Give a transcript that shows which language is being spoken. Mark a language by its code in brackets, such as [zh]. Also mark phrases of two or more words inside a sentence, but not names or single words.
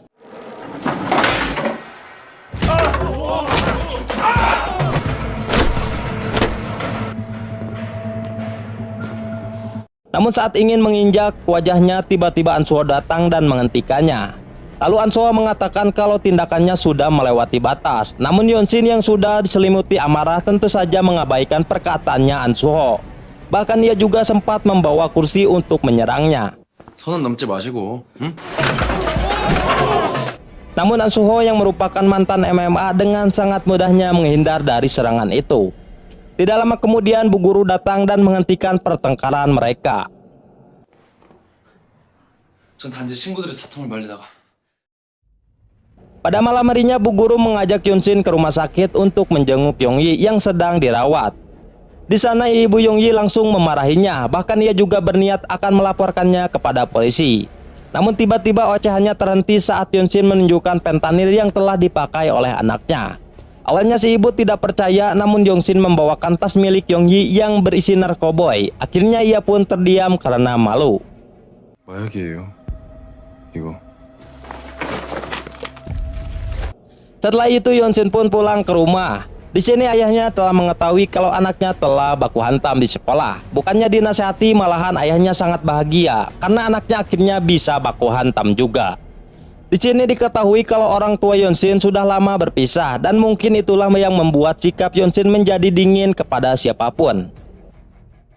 [id] Namun saat ingin menginjak wajahnya, tiba-tiba Ansuo datang dan menghentikannya. Lalu Ansuo mengatakan kalau tindakannya sudah melewati batas. Namun Yonshin yang sudah diselimuti amarah tentu saja mengabaikan perkataannya Ansuo. Bahkan ia juga sempat membawa kursi untuk menyerangnya. [ko] 선은 넘지 마시고, 응? [id] Namun Ansuo yang merupakan mantan MMA dengan sangat mudahnya menghindar dari serangan itu. Tidak lama kemudian Bu Guru datang dan menghentikan pertengkaran mereka. [ko] 전 단지 친구들의 다툼을 말리다가. [id] Pada malam harinya Bu Guru mengajak Yonshin ke rumah sakit untuk menjenguk Yongyi yang sedang dirawat. Di sana ibu Yongyi langsung memarahinya, bahkan ia juga berniat akan melaporkannya kepada polisi. Namun tiba-tiba ocehannya terhenti saat Yonshin menunjukkan fentanyl yang telah dipakai oleh anaknya. Awalnya si ibu tidak percaya, namun Yonshin membawakan tas milik Yongyi yang berisi narkoboy. Akhirnya ia pun terdiam karena malu. [ko] 마약이에요. 이거. [id] Setelah itu Yonshin pun pulang ke rumah. Di sini ayahnya telah mengetahui kalau anaknya telah baku hantam di sekolah. Bukannya dinasihati, malahan ayahnya sangat bahagia karena anaknya akhirnya bisa baku hantam juga. Di sini diketahui kalau orang tua Yonshin sudah lama berpisah dan mungkin itulah yang membuat sikap Yonshin menjadi dingin kepada siapapun.